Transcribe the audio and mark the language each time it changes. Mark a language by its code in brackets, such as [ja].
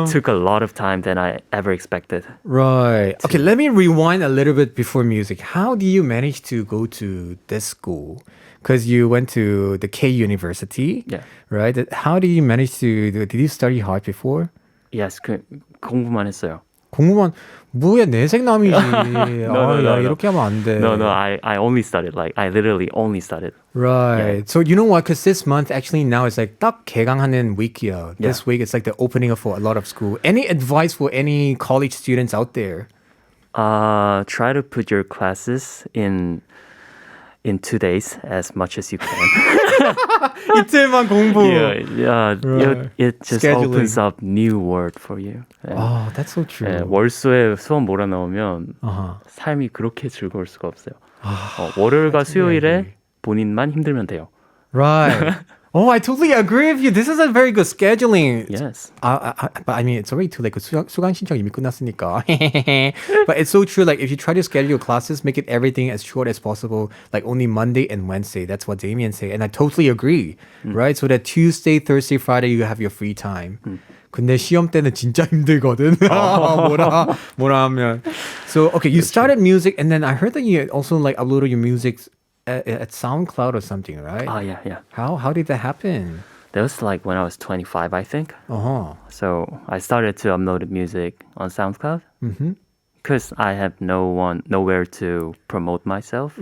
[en] It took a lot of time than I ever expected. Right. Okay, let me rewind a little bit before music. How do you manage to go to this school? Because you went to the K University, Yeah. right? How did you manage to did you study hard before? [ko] Yes, 공부만 했어요. 공부만 뭐야 내생남이지. [en] no. [ko] 이렇게 하면 안 돼. [en] No, I only studied. Like, I literally only studied. Right. Yeah. So you know what? Because this month actually now it's like [ko] 딱 개강하는 [en] week이야. This week it's like the opening up for a lot of school. Any advice for any college students out there? Try to put your classes in 2 days as much as you can. [ko] 이틀만 공부. [en] Right. It just Scheduling. opens up new world for you. Oh, that's so true. [ko] 예, 월수에 수업 몰아넣으면 삶이 그렇게 즐거울 수가 없어요. 월요일과 수요일에 본인만 힘들면 돼요. [en] Right. Oh, I totally agree with you. This is a very good scheduling. Yes. But I mean, it's already too late. 수강 신청 이미 끝났으니까. But it's so true. Like, if you try to schedule your classes, make it everything as short as possible. Like, only Monday and Wednesday. That's what Damian say. And I totally agree. Right? So that Tuesday, Thursday, Friday, you have your free time. [ko] 근데 시험 때는 진짜 힘들거든. 뭐라 하면. [en] So, okay, you started music, and then I heard that you also like uploaded your music at SoundCloud or something, right? Yeah. How did that happen? That was like when I was 25, I think. Uh-huh. So I started to upload music on SoundCloud because I have nowhere to promote myself.